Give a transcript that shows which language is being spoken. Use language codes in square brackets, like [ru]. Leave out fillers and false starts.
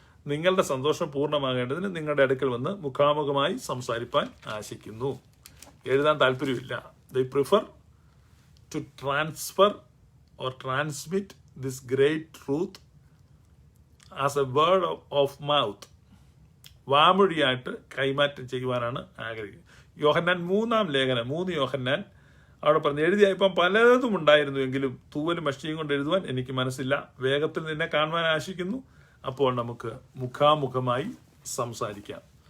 [ml] നിങ്ങളുടെ സന്തോഷം പൂർണ്ണമാകേണ്ടതിന് നിങ്ങളുടെ അടുക്കൽ വന്ന് മുഖാമുഖമായി സംസാരിപ്പാൻ ആശിക്കുന്നു. എഴുതാൻ താല്പര്യമില്ല. [en] They prefer to transfer or transmit this great truth as a word of mouth. [ml] വാമൊഴിയായിട്ട് കൈമാറ്റം ചെയ്യുവാനാണ് ആഗ്രഹിക്കുന്നത്. യോഹന്നാൻ 3-ാം ലേഖനം 3 യോഹന്നാൻ അവിടെ പറഞ്ഞു, എഴുതിയപ്പം പലതും ഉണ്ടായിരുന്നു എങ്കിലും തൂവലും മഷിയും കൊണ്ട് എഴുതുവാൻ എനിക്ക് മനസ്സില്ല. വേഗത്തിൽ നിന്നെ കാണുവാൻ ആശിക്കുന്നു. അപ്പോൾ നമുക്ക് മുഖാമുഖമായി സംസാരിക്കാം.